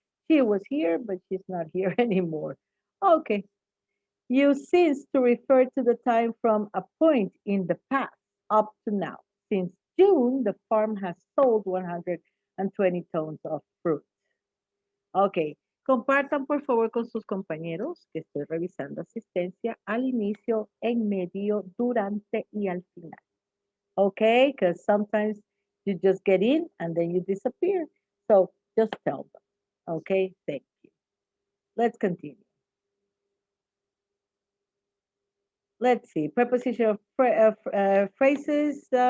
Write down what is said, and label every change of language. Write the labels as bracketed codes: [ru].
[en] She was here, but she's not here anymore. Okay. Use since to refer to the time from a point in the past up to now. Since June, the farm has sold 120 tons of fruit. [es] Ok, compartan por favor con sus compañeros que estoy revisando asistencia al inicio, en medio, durante y al final. [en] Okay, because sometimes you just get in and then you disappear. So just tell them. Okay, thank you. Let's continue. let's see, prepositional phrases.